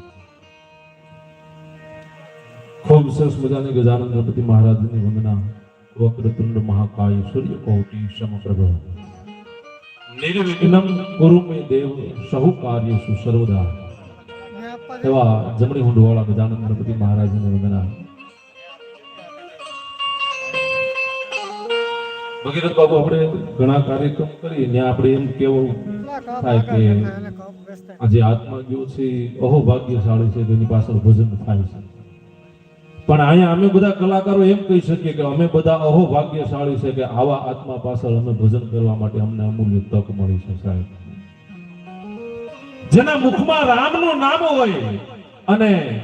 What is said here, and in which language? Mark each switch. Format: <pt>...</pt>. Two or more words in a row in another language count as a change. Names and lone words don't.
<gu>ખૂબ સરસ મજાને ગજાનન ગણપતિ મહારાજ ને વંદના।</gu> <sa>वक्रतुंड महाकाय सूर्य कोटि समप्रभ निर्विघ्नं कुरु मे देव सहु कार्येषु सर्वदा।</sa> <gu>એવા જમણી હુંડવાળા ગજાનન ગણપતિ મહારાજ ને વંદના। ભગીરથ બાબુ આપણે ઘણા કાર્યક્રમ કરી ને આપણે એમ કેવું થાય કે આજે આત્મા ગયો છે અહો ભાગ્યશાળી છે તેની પાછળ ભજન થાય છે, પણ અહીંયા અમે બધા કલાકારો એમ કહી શકીએ કે અમે બધા અહો ભાગ્યશાળી છે કે આવા આત્મા પાછળ અમે ભજન કરવા માટે અમને અમૂલ્ય તક મળી છે સાહેબ, જેના મુખમાં રામનું નામ હોય અને</gu>